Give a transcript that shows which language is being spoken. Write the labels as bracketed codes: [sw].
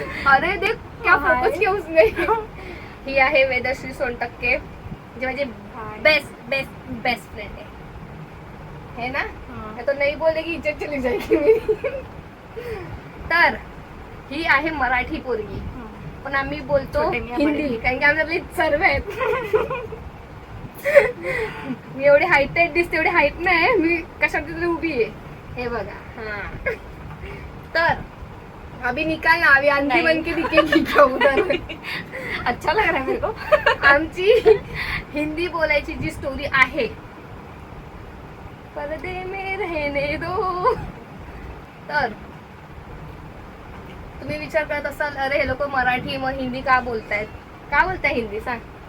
[hi] अरे देख क्या फोकस किया उसने. [mr] ही आहे वेदश्री सोनटक्के जे माझे बेस्ट फ्रेंड [hi] है ना. तो नहीं बोलेगी इज्जत चली जाएगी मेरी. [mr] तर ही आहे मराठी पोरगी पण आम्ही बोलतो हिंदी कारण की आमच्याकडे सर्व आहेत. मी एवढी हाईटेड दिसते एवढी हाईट नाही. मी कशात तरी उभी आहे. हे बघा. हा तर [hi] अभी निकाल ना. अभी आंधी बन के दिखेगी क्या उधर. अच्छा लग रहा है मेरे को. [mr] आमची हिंदी बोलायची जी स्टोरी आहे [hi] पर्दे में रहने दो. [mr] तर तुम्ही विचार करत असाल अरे हे लोक मराठी मग हिंदी का बोलतायत. का बोलताय हिंदी सांग.